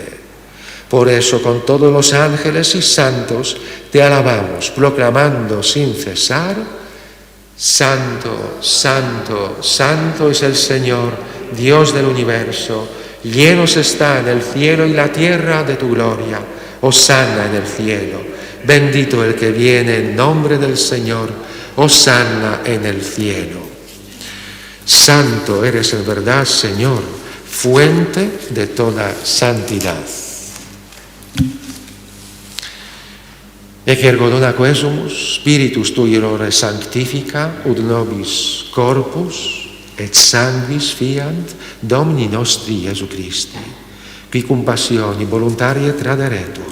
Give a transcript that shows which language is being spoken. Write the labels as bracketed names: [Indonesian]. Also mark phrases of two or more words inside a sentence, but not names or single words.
[Spanish] Por eso con todos los ángeles y santos te alabamos, proclamando sin cesar: Santo, Santo, Santo es el Señor, Dios del universo, llenos están el cielo y la tierra de tu gloria. Hosana en el cielo. Bendito el que viene en nombre del Señor, hosana en el cielo. Santo eres en verdad, Señor, fuente de toda santidad. [Latin] Ec ergo dona quesumus, spiritus tui errore sanctifica, ut nobis corpus et sanguis fiant Domini nostri Iesu Christi, qui cum passioni voluntarie traderetur.